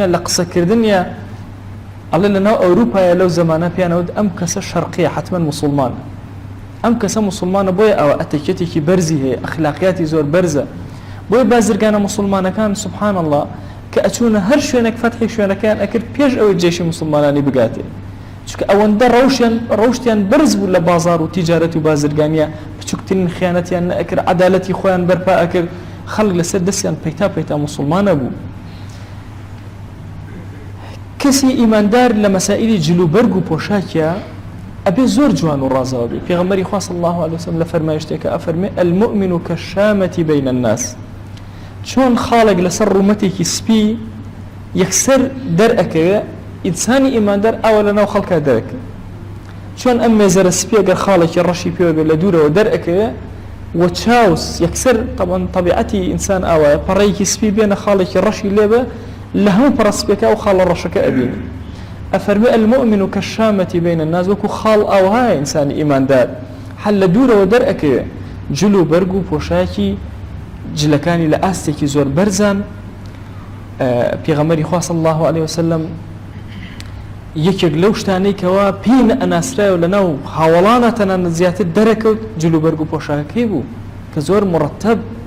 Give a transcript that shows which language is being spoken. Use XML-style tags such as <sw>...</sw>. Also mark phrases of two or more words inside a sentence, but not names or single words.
<ckb>لە قسەکردنیە ئەڵێ لە ناو ئەوروپایە لەو زەمانە پیانەوت ئەم کەسە شەرقیە حتمەن مسلمانە ئەم کەسە مسلمانە بۆیە ئەوە ئەتیکێتێکی بەرزی هەیە ئەخلاقیاتی زۆر بەرزە بۆیە بازرگانە مسلمانەکان</ckb> <ar>سبحان الله</ar> <ckb>کە ئەچوونە هەر شوێنێک فەتحی شوێنەکەیان ئەکرد پێش ئەوەی جێشی مسلمانانی بگاتێ چونکە ئەوەندە ڕەوشتیان بەرز بوو لە بازار و تیجارەت و بازرگانیە بچووکترین خیانەتیان نەئەکرد عەدالەتی خۆیان بەرپا ئەکرد خەڵک لەسەر دەستیان پەیتا مسلمانە بوو کەسی ئیماندار لە مەسائلی جلوبەرگ و پۆشاکیە ئەبێ زۆر جوان و ڕازاوە بێ پێغەمبەری خوا</ckb> <ar>صلی الله عليه وسلم</ar> <ckb>لە فەرمایشتێکە ئەفەرمێ</ckb> <ar>المؤمن كالشامة بين الناس</ar> <ckb>چۆن خاڵێک لەسەر ڕوومەتێکی سپی یەکسەر دەرئەکەوێ ئینسانی ئیماندار ئەوە لە ناو خەڵکا دەرەکە چۆن ئەم مێزەرە سپی ئەگەر خاڵێکی ڕەشی پێوە بێ لە دوورەوە دەرئەکەوێ و چاوس یەکسەر طبعا طبیعەتی ئینسان ئاوایە پەڕەیەکی سپی بێنە خاڵێکی ڕەشی لێبە لە هەموو پەڕەسپێکا و خاڵە ڕەشەکە ئەبینی ئەفەرمێ</ckb> <ar>المؤمن كالشامة بين الناس</ar> <ckb>وەکو خاڵ ئاوهایە ئینسانی ئیماندار هەل لە دوورەوە دەرئەکەوێ جلو بەرگ و پۆشاکی جلەکانی لە ئاستێکی زۆر بەرزان پێغەمبەری خوا</ckb> <ar>صلی الله عليه وسلم</ar> <ckb>یەکێک لەو شتانەی کەوا پێی ئەناسرایەوە لە ناو هاوڵانە تەنانەت زیاتر دەرەکەوت جلو بەرگ و پۆشاکەکەی بوو کە زۆر مرتب</ckb>